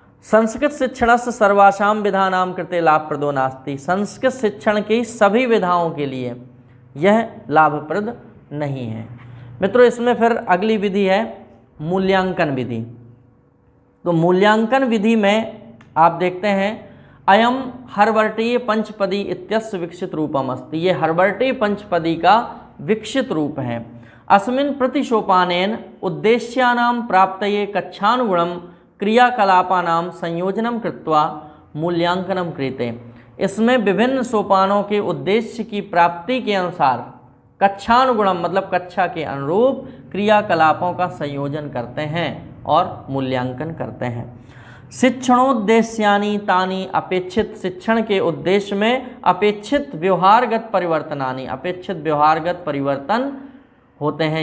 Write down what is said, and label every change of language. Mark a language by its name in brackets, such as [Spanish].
[Sanskrit] संस्कृत शिक्षणस्य सर्वासां विधानां कृते लाभप्रदो नास्ति, [Hindi] संस्कृत शिक्षण की सभी विधाओं के लिए यह लाभप्रद नहीं है। मित्रों, इसमें फिर अगली विधि है मूल्यांकन विधि। तो मूल्यांकन विधि में आप देखते हैं [Sanskrit] अयम हर्वर्टीय पंचपदी इत्यस्य विकसित रूपम अस्ति, [Hindi] ये हर्वर्टीय पंचपदी का विकसित रूप है। [Sanskrit] अस्मिन् प्रतिशोपानेन उद्देश्यानां प्राप्तये कक्षानुगुणं क्रियाकलापानां संयोजनं कृत्वा मूल्यांकनं क्रियते। [Hindi] इसमें विभिन्न सोपानों के उद्देश्य की प्राप्ति के अनुसार [Sanskrit] कक्षानुगुणम [Hindi] मतलब कक्षा के अनुरूप क्रियाकलापों का संयोजन करते हैं और मूल्यांकन करते हैं। [Sanskrit] शिक्षणोद्देश्यानि तानि अपेक्षित, [Hindi] शिक्षण के उद्देश्य में अपेक्षित [Sanskrit] व्यवहारगत परिवर्तनानि, [Hindi] अपेक्षित व्यवहारगत परिवर्तन होते हैं।